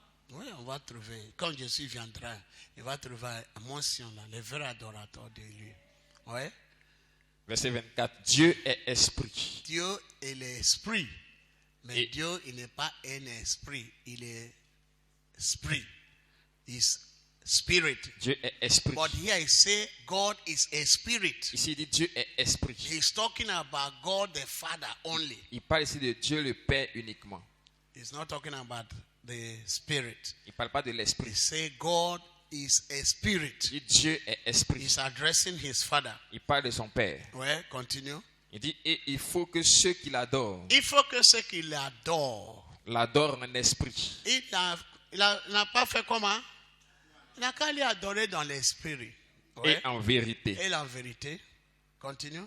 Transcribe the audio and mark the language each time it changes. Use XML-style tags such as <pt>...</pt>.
<fr>Oui, on va trouver. Quand Jésus viendra, il va trouver à mention là, les vrais adorateurs de lui. Oui. Verset 24. Dieu est esprit. Dieu est l'esprit. Mais Et- Dieu, il n'est pas un esprit. Il est esprit.</fr> <en>Is spirit.</en> <fr>Dieu est esprit.</fr> <en>But here he say God is a spirit.</en> <fr>Ici, il dit Dieu est esprit.</fr> <en>He's talking about God the Father only.</en> <fr>Il parle ici de Dieu le Père uniquement.</fr> <en>He's not talking about the spirit.</en> <fr>Il ne parle pas de</fr> <en>He</en> <fr>l'esprit.</fr> <en>say God is a spirit.</en> <fr>Il dit Dieu est esprit.</fr> <en>He's addressing his Father.</en> <fr>Il parle de son Père. Ouais, continue. Il dit, et il faut que ceux qui l'adorent Il faut que ceux qui l'adorent, l'adorent en esprit. il n'a pas fait comment? Il n'a qu'à lui adorer dans l'esprit. Ouais. Et en vérité. Et la vérité. Continue.</fr>